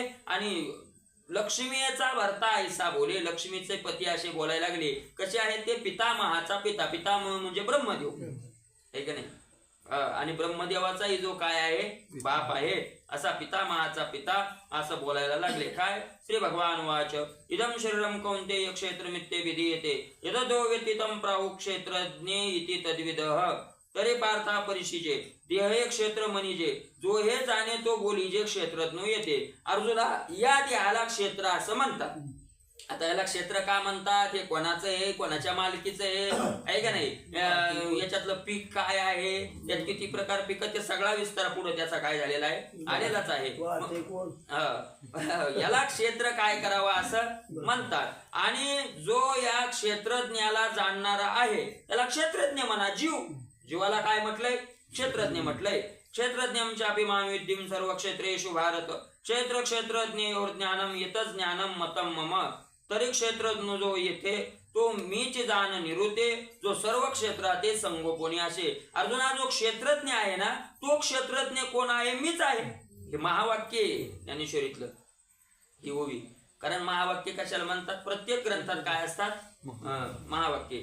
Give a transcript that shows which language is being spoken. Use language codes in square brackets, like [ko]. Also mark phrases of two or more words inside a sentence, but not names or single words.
[mr] आणि लक्ष्मीचा भरता ऐसा बोले, लक्ष्मीचे पती असे बोलायला लागले. कसे आहेत ते, पितामहाचा पिता. पितामह म्हणजे ब्रह्मदेव आहे का नाही. आणि ब्रह्मदेवाचाही जो काय आहे, बाप आहे, असा पितामहाचा पिता असं बोलायला लागले. काय, [sa] श्री भगवान वाच इदम शरीरम कौंतेय क्षेत्रमित्ते विधीयते यदो व्यतीतम प्राहु क्षेत्रज्ञे इति तद्विदः. [mr] तरी पार्था परिशिजे देह हे क्षेत्र मनिजे, जो हे जाणे तो बोलीजे क्षेत्रज्ञ येते. अर्जुना, या देहाला क्षेत्र असं म्हणतात. आता याला क्षेत्र का म्हणतात, हे कोणाचं आहे, कोणाच्या मालकीचं आहे का नाही, याच्यातलं पीक काय आहे, त्यात किती प्रकार पीक, ते सगळा विस्तार पुढे त्याचा काय झालेला आहे, आलेलाच आहे. याला क्षेत्र काय करावं असं म्हणतात. आणि जो या क्षेत्रज्ञाला जाणणारा आहे त्याला क्षेत्रज्ञ म्हणा. जीवाला काय म्हटलंय, क्षेत्रज्ञ म्हटलंय. [sa] क्षेत्रज्ञांचापि मां विद्धिं सर्व क्षेत्रेषु भारत. क्षेत्र क्षेत्रज्ञयोर ज्ञानम येत ज्ञानम मतम मम. [mr] तरी क्षेत्रज्ञ जो येथे तो मीच जाण निरुते, जो सर्व क्षेत्रात संगोपनी असे. अर्जुना, जो क्षेत्रज्ञ आहे ना, तो क्षेत्रज्ञ कोण आहे, मीच आहे. हे महावाक्य ज्ञानेश्वरीतलं ही ओवी. कारण महावाक्य कशाला म्हणतात, प्रत्येक ग्रंथात काय असतात, महावाक्य.